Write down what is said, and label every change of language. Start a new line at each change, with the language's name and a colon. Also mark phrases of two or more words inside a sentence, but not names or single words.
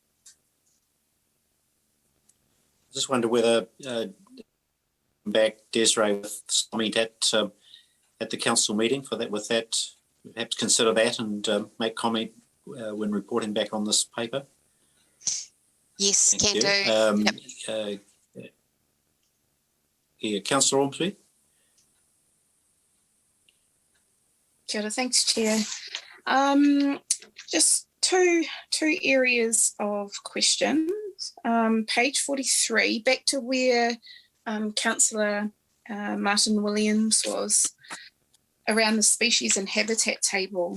English: I just wonder whether back Desiree with comment at the council meeting for that. With that, perhaps consider that and make comment when reporting back on this paper. Yes, Thank can you. do. Yeah, Councillor Ormsby.
Māori: Kia ora,
English: thanks, Chair. Just two areas of questions. Page 43, back to where Councillor Martin Williams was around the species and habitat table.